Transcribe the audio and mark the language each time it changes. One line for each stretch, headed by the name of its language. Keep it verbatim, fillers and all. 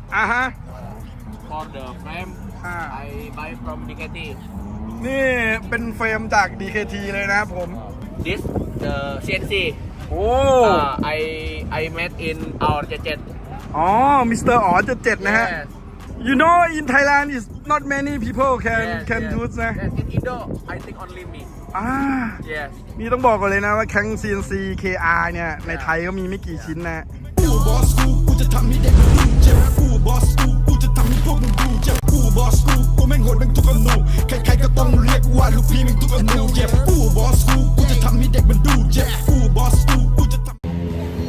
English: อ่าฮะ for the frame. อ่า I buy from ดี เค ที.
Thai: นี่เป็นเฟรมจาก ดี เค ที เลยนะครับผม
English: This the ซี เอ็น ซี. โอ้ Uh, I I met in our jajet.
Thai: อ๋อ มิสเตอร์อ๋อเจ็ดเจ็ดนะฮะ
English: Yes. You know in Thailand is not many people can Yes, can yes. use นะ Yes, in Indo, I think only me. อ่า Yes.
Thai: นี่ต้องบอกก่อนเลยนะว่าแข้ง ซี เอ็น ซี เค อาร์ เนี่ยในไทยก็มีไม่กี่ชิ้นนะ กูบอสกูกูจะทำให้เด็กมึงดูเจ็บกูบอสกูกูจะทำให้พวกมึงดูเจ็บกูบอสกูกูแม่งโหดแม่งทุกอนูใครๆก็ต้องเรียกว่าลูกพี่แม่งทุกอนูเจ็บกูบอสกูกูจะทำให้เด็กมันดูเจ็บกูบอสกูกูจะทำ